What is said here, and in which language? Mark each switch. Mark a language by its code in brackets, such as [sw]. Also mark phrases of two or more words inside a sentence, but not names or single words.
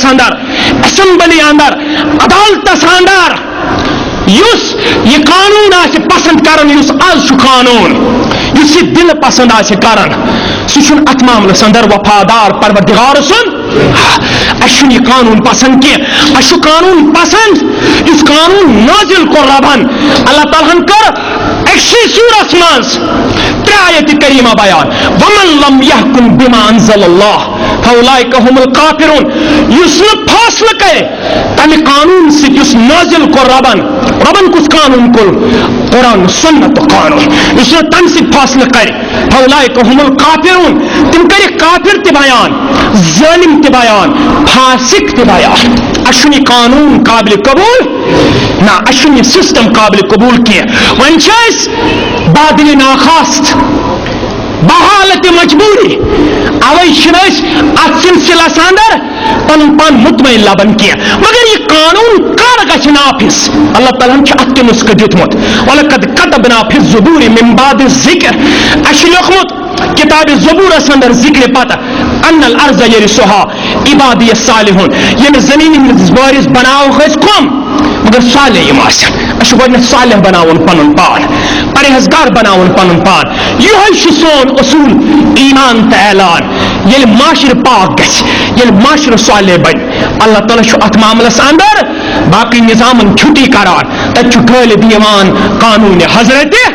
[ks] اندر اسمبلی اندر عدالتس اندر یُس یہ قانوٗن آسہِ پسند کران یُس آز چھُ قانوٗن یُس یہِ دل پسند آسہِ کران سُہ چھُنہٕ اتھ معاملس اندر وفادار پروردگار سُنٛد اَسہِ چھُنہٕ یہِ قانوٗن پسند کینٛہہ اَسہِ چھُ قانوٗن پسند یُس قانوٗن نازل کوٚر ربن اللہ تعالیٰ ہن کٔر أکسٕے سوٗرس منٛز 3 آیتہِ کریٖمہ بیان [ar] ومن لم یحکم بما انزل اللہ فاولئک هم الکافرون [ks] یُس نہٕ فٲصلہٕ کرِ تمہِ قانوٗن سۭتۍ یُس نازل کوٚر ربن کُس قانوٗن کوٚر قرآن سنتُک قانوٗن یُس نہٕ تمہِ سۭتۍ فٲصلہٕ کرِ [ar] فاولئک هم الکافرون [ks] تِم کرِ کافر تہِ بیان ظٲلم تہِ بیان فاسق تہِ بیان اَسہِ چھُنہٕ یہِ قانوٗن قابلِ قبوٗل نہ اَسہِ چھُنہٕ یہِ سسٹم قابلِ قبوٗل کینٛہہ وۄنۍ چھِ أسۍ بادلِ ناخواست بحالت مجبوری اوے چھِنہٕ أسۍ اتھ سلسلس اندر پنُن پان مطمئن لبان کینٛہہ مگر یہ قانوٗن کر گژھِ نافذ اللہ تعالیٰ ہن چھُ اتھ تہِ نُسخہٕ دیُتمُت [ar] وَلَقَدْ كَتَبْنَا فِي الزُّبُورِ مِن بَعْدِ الذِّكْرِ [ks] اَسہِ چھُ لیوٚکھمُت کتابِ زبورس اندر ذکر پتہ [ar] ان الارض یرثها عبادی الصالحون [ks] ییٚمہِ زمین ہٕنٛدِس وٲرِث بناوہوکھ أسۍ کم مگر صالح یِم آسن اَسہِ چھُ گۄڈٕنیتھ صالح بناوُن پنُن پان پرہیزگار بناوُن پنُن پان یِہوے چھُ سون اصوٗل ایمان تہٕ اعلان ییٚلہِ معاشرٕ پاک گژھِ ییٚلہِ معاشرٕ صالح بنہِ اللہ تعالیٰ چھُ اتھ معاملس اندر باقٕے نظامن چھُٹی کران تتہِ چھُ غٲلب یِوان قانوٗنِ حضرت